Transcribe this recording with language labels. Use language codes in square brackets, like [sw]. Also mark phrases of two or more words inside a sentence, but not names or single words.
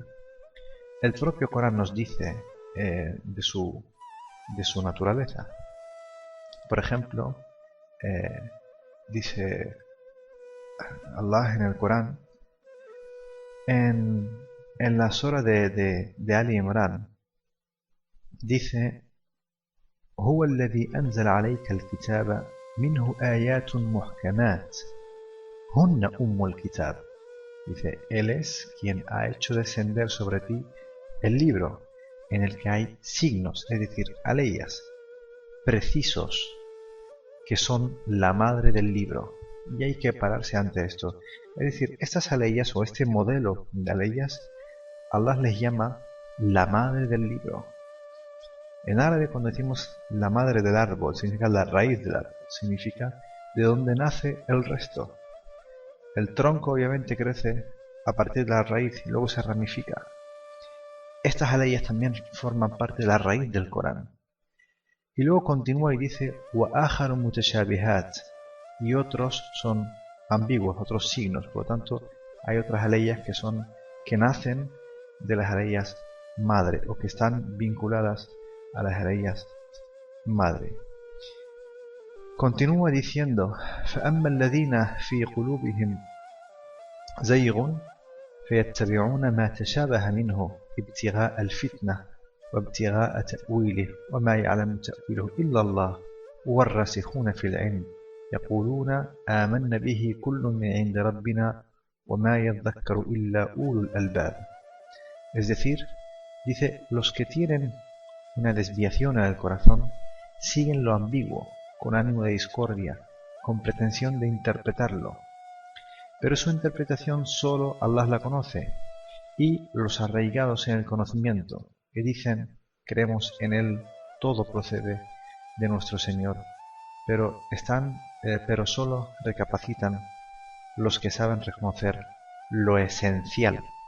[es] El propio Corán nos dice de su naturaleza. Por ejemplo, dice Allah en el Corán, en la sura de Ali Imran, dice: [ar] هو الذي أنزل عليك الكتاب منه آيات محكمات هن أم الكتاب. [es] Dice, Él es quien ha hecho descender sobre ti el libro en el que hay signos, es decir, aleyas precisos, que son la madre del libro. Y hay que pararse ante esto. Es decir, estas aleyas o este modelo de aleyas, Allah les llama la madre del libro. En árabe, cuando decimos la madre del árbol, significa la raíz del árbol, significa de donde nace el resto. El tronco obviamente crece a partir de la raíz y luego se ramifica. Estas aleyas también forman parte de la raíz del Corán. Y luego continúa y dice: [ar] وَآخَرُ مُتَشَابِهَاتٍ, [es] y otros son ambiguos, otros signos. Por lo tanto, hay otras aleyas que nacen de las aleyas madre o que están vinculadas a las aleyas madre. Continúa diciendo: [ar] فَأَمَّا الَّذِينَ فِي قُلُوبِهِمْ زَيْغٌ فَيَتَّبِعُونَ مَا تَشَابَهَ مِنْهُ ابْتِغَاءَ الْفِتْنَةِ وَابْتِغَاءَ تَأْوِيلِهِ وَمَا يَعْلَمُ تَأْوِيلَهُ إِلَّا اللَّهُ وَالرَّاسِخُونَ فِي الْعِلْمِ يَقُولُونَ آمَنَّ بِهِ كُلٌّ مِنْ عِنْدِ رَبِّنَا وَمَا يَذَّكَّرُ إِلَّا أُولُو الْأَلْبَابِ. [es] Es decir, dice, los que tienen una desviación en el corazón siguen lo ambiguo, con ánimo de discordia, con pretensión de interpretarlo. Pero su interpretación solo Allah la conoce, y los arraigados en el conocimiento, que dicen: creemos en él todo procede de nuestro Señor, pero solo recapacitan los que saben reconocer lo esencial.